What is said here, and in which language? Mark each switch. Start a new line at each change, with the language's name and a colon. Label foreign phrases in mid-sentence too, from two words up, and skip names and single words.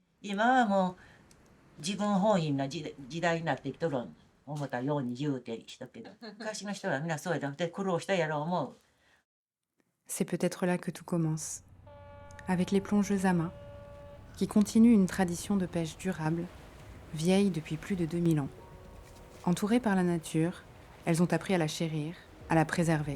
Japanese: 今はもう自分本位な時代になってきとるん思ったように言うてきたけど、昔の人はみんなそうやって苦労したやろう思う。
French: C'est peut-être là que tout commence, avec les plongeuses à main, qui continuent une tradition de pêche durable, vieille depuis plus de 2000 ans. Entourées par la nature, elles ont appris à la chérir, à la préserver.